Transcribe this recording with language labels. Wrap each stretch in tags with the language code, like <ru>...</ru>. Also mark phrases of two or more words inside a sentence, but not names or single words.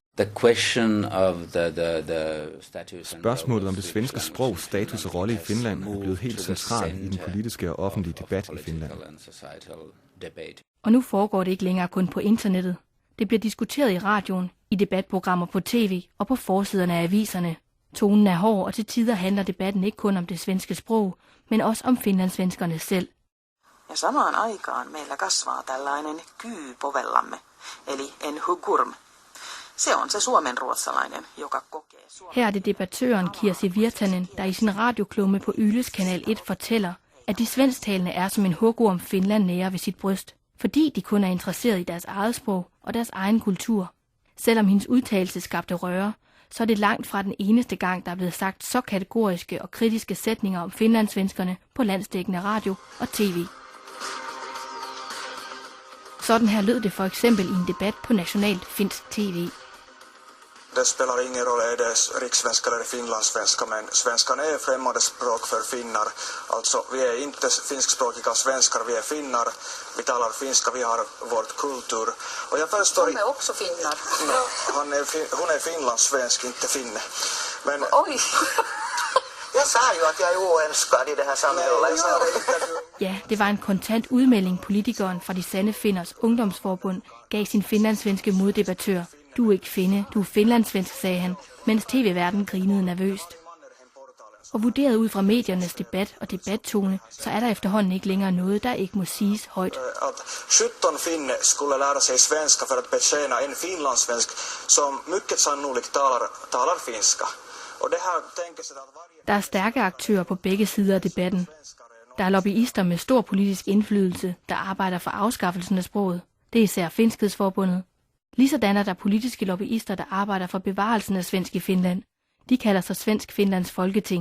<da>Spørgsmålet om det svenske sprogs status og rolle i Finland er blevet helt central i den politiske og offentlige debat i Finland. Og nu foregår det ikke længere kun på internettet. Det bliver diskuteret i radioen, i debatprogrammer på tv og på forsiderne af aviserne. Tonen er hård, og til tider handler debatten ikke kun om det svenske sprog, men også om finlandssvenskerne selv.</da> <fi>Ja samaan aikaan meillä kasvaa tällainen kyy povellamme, eli</fi> <sv>en hugurm.</sv> <fi>Se on se suomenruotsalainen, joka kokee</fi> <da>Her er det debattøren Kirsi Virtanen, der i sin radioklumme på Yles Kanal 1 fortæller, at de svensktalende er som en hugorm Finland nærer ved sit bryst, fordi de kun er interesseret i deres eget sprog og deres egen kultur. Selvom hendes udtalelse skabte røre, så er det langt fra den eneste gang, der er blevet sagt så kategoriske og kritiske sætninger om finlandssvenskerne på landsdækkende radio og tv. Sådan her lød det for eksempel i en debat på nationalt finsk tv.</da> <sv>Det spelar ingen roll är det rikssvenska eller finlandssvenska, men svenskan är främmande språk för finnar. Alltså, vi är inte finskspråkiga svenskar, vi är finnar. Vi talar finska, vi har vårt kultur. Och jag förstår... De är också finnar. No, hon är finlandssvensk, inte finne. Men... Oj! Jag sa ju att jag är oönskad i det här samhället.</sv> <da>Ja, det var en kontant udmelding, politikeren fra De Sande Finners Ungdomsforbund gav sin finlandssvenske moddebattør. Du er ikke finne, du er finlandssvensk, sagde han, mens tv-verden grinede nervøst. Og vurderet ud fra mediernes debat og debattone, så er der efterhånden ikke længere noget, der ikke må siges højt.</da> <sv>Att 17 finne skulle lära sig svenska för att betjäna en finlandssvensk som mycket sannolikt talar finska. Och det här tänker sig att</sv> <da>Der er stærke aktører på begge sider af debatten. Der er lobbyister med stor politisk indflydelse, der arbejder for afskaffelsen af sproget. Det er især Finskhedsforbundet. Ligesådan er der politiske lobbyister, der arbejder for bevarelsen af svensk i Finland. De kalder sig Svensk Finlands Folketing.</da>